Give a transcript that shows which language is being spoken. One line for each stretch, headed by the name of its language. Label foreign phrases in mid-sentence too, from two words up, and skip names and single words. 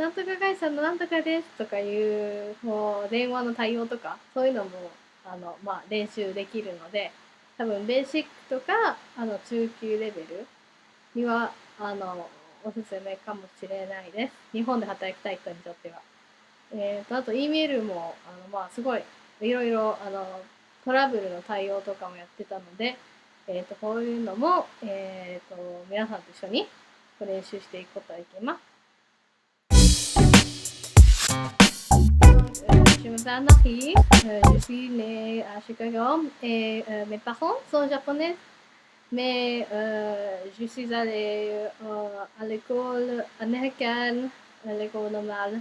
Japanese: なんとか会社のなんとかです。とかいう、もう電話の対応とか、そういうのも、練習できるので、多分ベーシックとか、中級レベルには、おすすめかもしれないです。日本で働きたい人にとっては。あと、E メールも、すごい、いろいろ、トラブルの対応とかもやってたので、こういうのも、皆さんと一緒に練習していくことができます
French: 。Je m'appelle Marie, je suis née à Chicago et mes parents sont japonais, mais je suis allée à l'école américaine, à l'école normale.